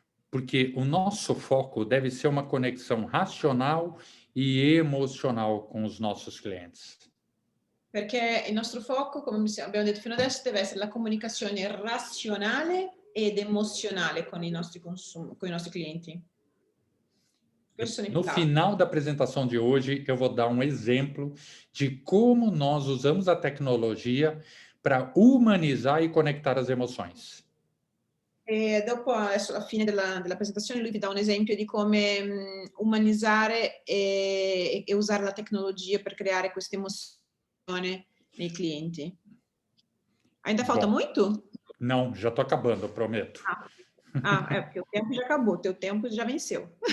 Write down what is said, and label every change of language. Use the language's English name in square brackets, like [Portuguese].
[Portuguese] Porque o nosso foco deve ser uma conexão racional e emocional com os nossos clientes. [Italian] Perché il nostro foco, come abbiamo detto fino adesso, deve essere la comunicazione razionale ed emozionale con i nostri clienti. [Portuguese] No final da apresentação de hoje, eu vou dar exemplo de como nós usamos a tecnologia para humanizar e conectar as emoções. [Italian] E dopo, adesso alla fine della presentazione, lui vi dà un esempio di come umanizzare e usare la tecnologia per creare questa emozione nei clienti. [Portuguese] Ainda falta muito? Não, já estou acabando, eu prometo. Porque o tempo já acabou, teu tempo já venceu.